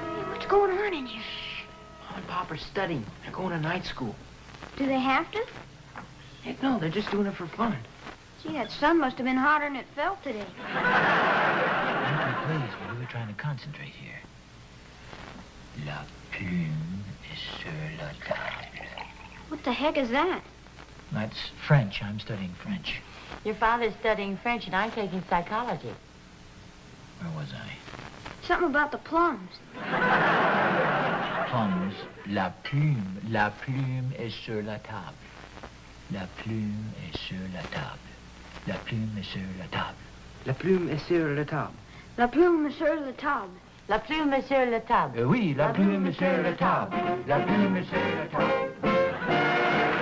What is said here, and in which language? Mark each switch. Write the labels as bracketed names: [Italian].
[English] What's going on in here? Mom and Pop are studying. They're going to night school. Do they have to? Heck no, they're just doing it for fun. Gee, that sun must have been hotter than it felt today. Please, we were trying to concentrate here. [French] La plume est sur la table. [English] What the heck is that? That's French. I'm studying French. Your father's studying French and I'm taking psychology. Where was I? Something about the plums. Plums. [French] La plume est sur la table. La plume est sur la table. La plume est sur la table. La plume est sur la table. La plume est sur la table. La plume est sur la table. Oui, la plume est sur la table. La plume est sur la table.